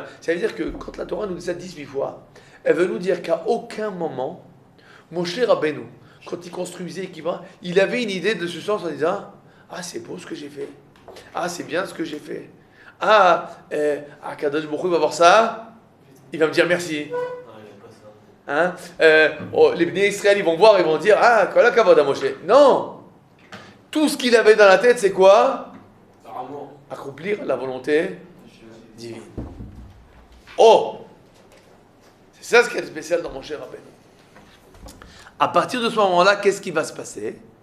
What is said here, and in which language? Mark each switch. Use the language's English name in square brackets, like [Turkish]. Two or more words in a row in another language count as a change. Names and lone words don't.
[French] Ça veut dire que quand la Torah nous dit ça 18 fois, elle veut nous dire qu'à aucun moment, Moshe Rabbeinu, quand il construisait, il avait une idée de ce sens en disant « Ah, c'est beau ce que j'ai fait. Ah, c'est bien ce que j'ai fait. Ah, Kadosh Baruch Hu va voir ça, il va me dire merci. » Hein? Les Bnei Israël, ils vont voir, ils vont dire ah, [Hebrew] כל הכבוד [French] à Moshe. Non, tout ce qu'il avait dans la tête, c'est quoi? Accomplir la volonté divine. Oh, c'est C'est ça ce qui est spécial dans Moshe Rabbeinu. À partir de ce moment-là, qu'est-ce qui va se passer?